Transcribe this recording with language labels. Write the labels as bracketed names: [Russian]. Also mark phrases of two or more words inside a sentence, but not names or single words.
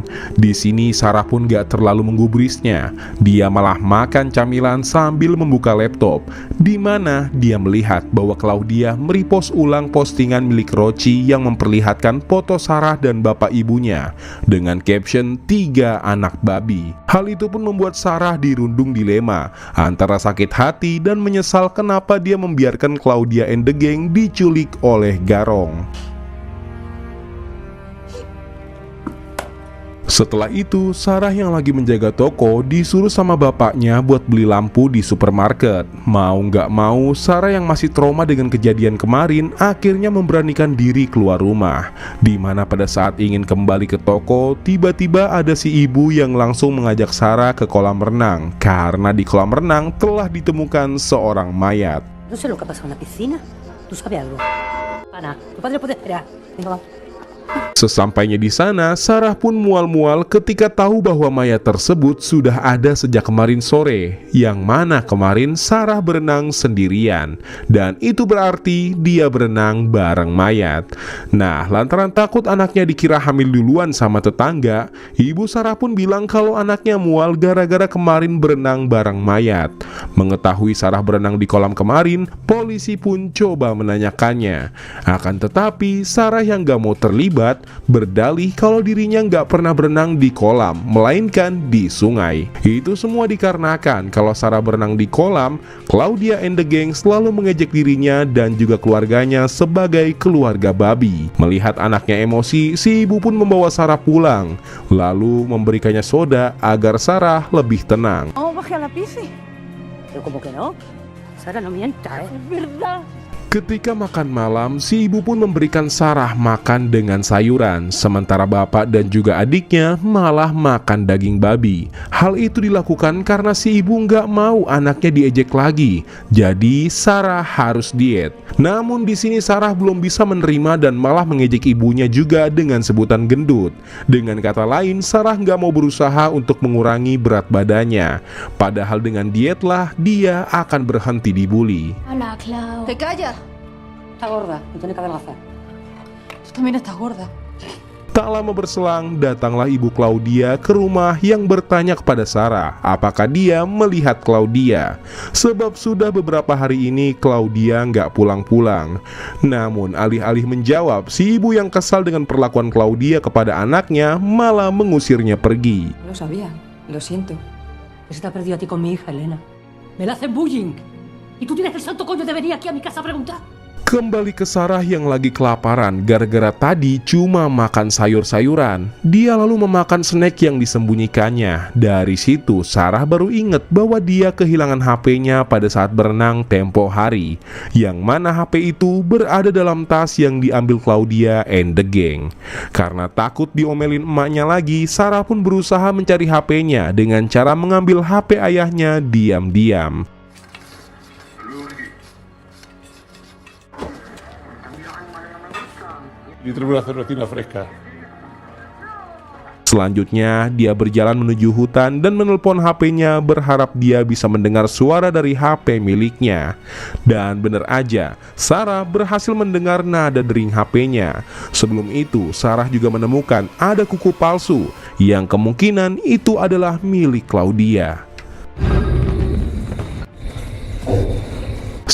[Indonesian] Di sini Sarah pun gak terlalu menggubrisnya. Dia malah makan camilan sambil membuka laptop, di mana dia melihat bahwa Claudia merepost ulang postingan milik Roci yang memperlihatkan foto Sarah dan bapak ibunya dengan caption 3 anak babi. Hal itu pun membuat Sarah dirundung dilema antara sakit hati dan menyesal kenapa dia membiarkan [English] Claudia and the gang [Indonesian] diculik oleh Garong. Setelah itu, Sarah yang lagi menjaga toko disuruh sama bapaknya buat beli lampu di supermarket. Mau nggak mau, Sarah yang masih trauma dengan kejadian kemarin akhirnya memberanikan diri keluar rumah. Dimana pada saat ingin kembali ke toko, tiba-tiba ada si ibu yang langsung mengajak Sarah ke kolam renang, karena di kolam renang telah ditemukan seorang mayat. [Spanish] No sé lo que ha pasado en la piscina. ¿Tú sabes algo? Ana, tu padre puede esperar. Venga, vamos. [Indonesian] Sesampainya di sana, Sarah pun mual-mual ketika tahu bahwa mayat tersebut sudah ada sejak kemarin sore, yang mana kemarin Sarah berenang sendirian, dan itu berarti dia berenang bareng mayat. Nah, lantaran takut anaknya dikira hamil duluan sama tetangga, ibu Sarah pun bilang kalau anaknya mual gara-gara kemarin berenang bareng mayat. Mengetahui Sarah berenang di kolam kemarin, polisi pun coba menanyakannya. Akan tetapi, Sarah yang gak mau terlibat berdalih kalau dirinya nggak pernah berenang di kolam, melainkan di sungai. Itu semua dikarenakan kalau Sarah berenang di kolam, [English] Claudia and the gang [Indonesian] selalu mengejek dirinya dan juga keluarganya sebagai keluarga babi. Melihat anaknya emosi, si ibu pun membawa Sarah pulang, lalu memberikannya soda agar Sarah lebih tenang. [Spanish] Vamos a bajar la piscina. Pero como que no. Sara, no mienta, ¿eh? Es verdad. [Indonesian] Ketika makan malam, si ibu pun memberikan Sarah makan dengan sayuran, sementara bapak dan juga adiknya malah makan daging babi. Hal itu dilakukan karena si ibu nggak mau anaknya diejek lagi, jadi Sarah harus diet. Namun di sini Sarah belum bisa menerima dan malah mengejek ibunya juga dengan sebutan gendut. Dengan kata lain, Sarah nggak mau berusaha untuk mengurangi berat badannya. Padahal dengan dietlah dia akan berhenti dibully. [Spanish] Hola, Clau. ¿Te callas? Está gorda, me tiene que adelgazar. Tú también estás gorda. [Indonesian] Tak lama berselang, datanglah ibu Claudia ke rumah yang bertanya kepada Sarah apakah dia melihat Claudia. Sebab sudah beberapa hari ini Claudia nggak pulang-pulang. Namun alih-alih menjawab, si ibu yang kesal dengan perlakuan Claudia kepada anaknya malah mengusirnya pergi. [Spanish] No lo sabía, lo siento. Pero se te ha perdido a ti con mi hija, Elena. Me la hacen bullying. Y tú tienes el santo coño de venir aquí a mi casa a preguntar. [Indonesian] Kembali ke Sarah yang lagi kelaparan gara-gara tadi cuma makan sayur-sayuran. Dia lalu memakan snack yang disembunyikannya. Dari situ Sarah baru ingat bahwa dia kehilangan HP-nya pada saat berenang tempo hari, yang mana HP itu berada dalam tas yang diambil [English] Claudia and the gang. [Indonesian] Karena takut diomelin emaknya lagi, Sarah pun berusaha mencari HP-nya dengan cara mengambil HP ayahnya diam-diam. [Spanish] Y trae una cervecina fresca. [Indonesian] Selanjutnya, dia berjalan menuju hutan dan menelpon HP-nya berharap dia bisa mendengar suara dari HP miliknya. Dan benar aja, Sarah berhasil mendengar nada dering HP-nya. Sebelum itu, Sarah juga menemukan ada kuku palsu yang kemungkinan itu adalah milik Claudia.